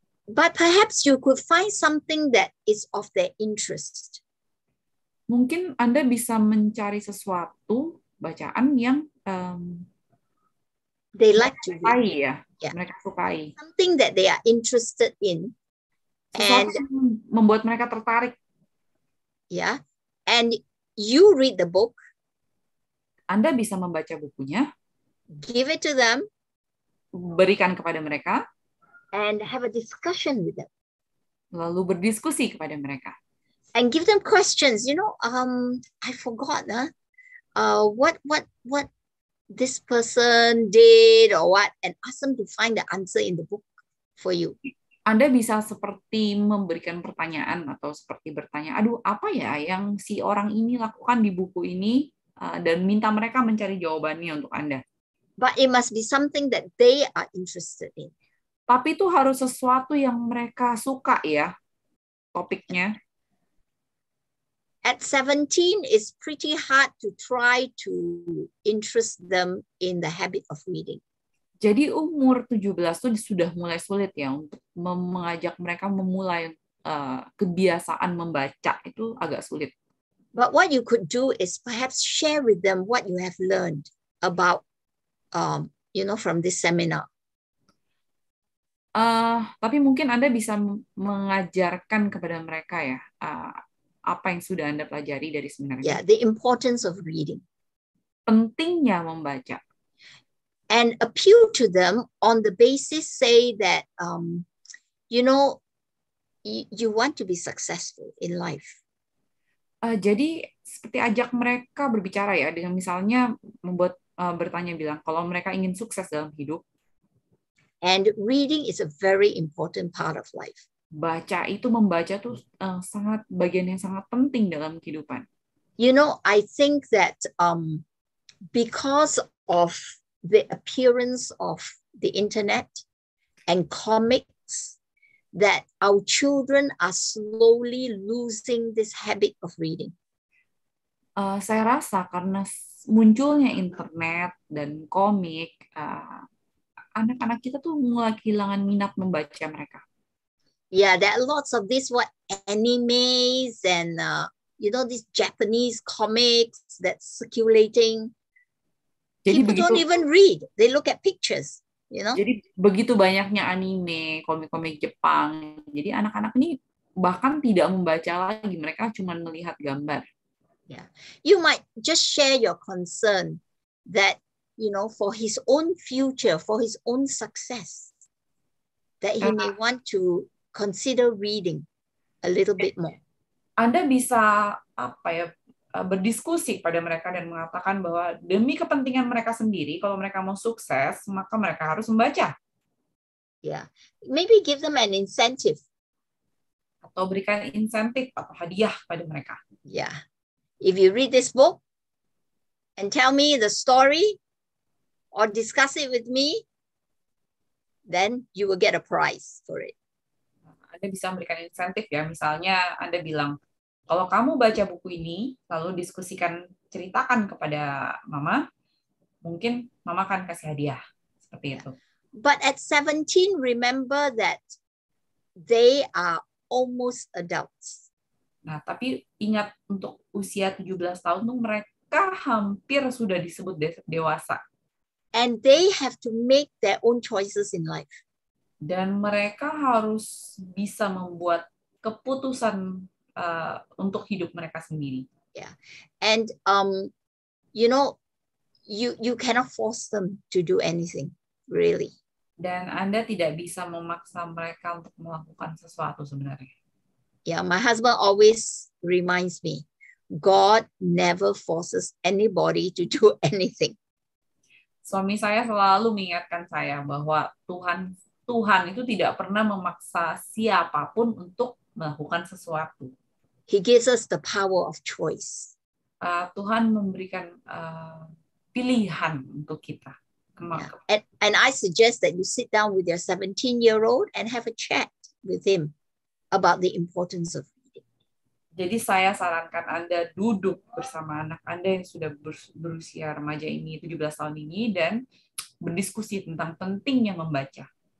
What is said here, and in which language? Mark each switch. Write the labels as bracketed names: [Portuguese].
[English] But perhaps you could find something that is of their interest. [Indonesian] Mungkin Anda bisa mencari sesuatu bacaan yang [English] they like to read. Yeah. [Indonesian] Mereka sukai. [English] Something that they are interested in. [Indonesian] Sesuatu yang membuat mereka tertarik. [English] Yeah. And you read the book. [Indonesian] Anda bisa membaca bukunya. [English] Give it to them. [Indonesian] Berikan kepada mereka. [English] And have a discussion with them. [Indonesian] Lalu berdiskusi kepada mereka. [English] And give them questions. You know, I forgot what this person did or what, and ask them to find the answer in the book for you. [Indonesian] Anda bisa seperti memberikan pertanyaan atau seperti bertanya, aduh apa ya yang si orang ini lakukan di buku ini, dan minta mereka mencari jawabannya untuk Anda. [English] But it must be something that they are interested in. [Indonesian] Tapi itu harus sesuatu yang mereka suka ya, topiknya. [English] At 17, it's pretty hard to try to interest them in the habit of reading. [Indonesian] Jadi umur 17 itu sudah mulai sulit ya untuk mengajak mereka memulai kebiasaan membaca, itu agak sulit. [English] But what you could do is perhaps share with them what you have learned about, from this seminar. [Indonesian] Tapi mungkin Anda bisa mengajarkan kepada mereka ya apa yang sudah Anda pelajari dari seminar ini. [English] Yeah, the importance of reading. [Indonesian] Pentingnya membaca. [English] And appeal to them on the basis, say that, you know, you want to be successful in life. [Indonesian] Jadi seperti ajak mereka berbicara ya, dengan misalnya membuat bertanya bilang, kalau mereka ingin sukses dalam hidup. [English] And reading is a very important part of life. [Indonesian] Membaca tuh sangat bagian yang sangat penting dalam kehidupan. [English] You know, I think that because of the appearance of the internet and comics, that our children are slowly losing this habit of reading. [Indonesian] Saya rasa karena munculnya internet dan komik, anak-anak kita tuh mulai kehilangan minat membaca mereka. [English] Yeah, there are lots of these animes and you know, these Japanese comics that's circulating. [Indonesian] Jadi [English] people don't even read; they look at pictures. You know. [Indonesian] Jadi begitu banyaknya anime, komik-komik Jepang. Jadi anak-anak ini bahkan tidak membaca lagi, mereka cuma melihat gambar. [English] Yeah, you might just share your concern that, you know, for his own future, for his own success, that he may want to consider reading a little bit more. [Indonesian] Anda bisa berdiskusi pada mereka dan mengatakan bahwa demi kepentingan mereka sendiri, kalau mereka mau sukses, maka mereka harus membaca. [English] Yeah, maybe give them an incentive. [Indonesian] Atau berikan insentif atau hadiah pada mereka. [English] Yeah, if you read this book and tell me the story or discuss it with me, then you will get a prize for it. [Indonesian] Anda bisa memberikan insentif ya, misalnya Anda bilang, kalau kamu baca buku ini, lalu ceritakan kepada Mama, mungkin Mama akan kasih hadiah. Seperti itu. [English] But at 17, remember that they are almost adults. [Indonesian] Nah, tapi ingat untuk usia 17 tahun tuh mereka hampir sudah disebut dewasa. [English] And they have to make their own choices in life. [Indonesian] Dan mereka harus bisa membuat keputusan untuk hidup mereka sendiri. [English] Yeah, and you know, you cannot force them to do anything, really. [Indonesian] Dan Anda tidak bisa memaksa mereka untuk melakukan sesuatu sebenarnya. [English] Yeah, my husband always reminds me, God never forces anybody to do anything. [Indonesian] Suami saya selalu mengingatkan saya bahwa Tuhan itu tidak pernah memaksa siapapun untuk melakukan sesuatu. [English] He gives us the power of choice. [Indonesian] Tuhan memberikan pilihan untuk kita. [English] Yeah. And I suggest that you sit down with your 17-year-old and have a chat with him about the importance of reading. [Indonesian] Jadi saya sarankan Anda duduk bersama anak Anda yang sudah berusia remaja ini, 17 tahun ini, dan berdiskusi tentang pentingnya membaca.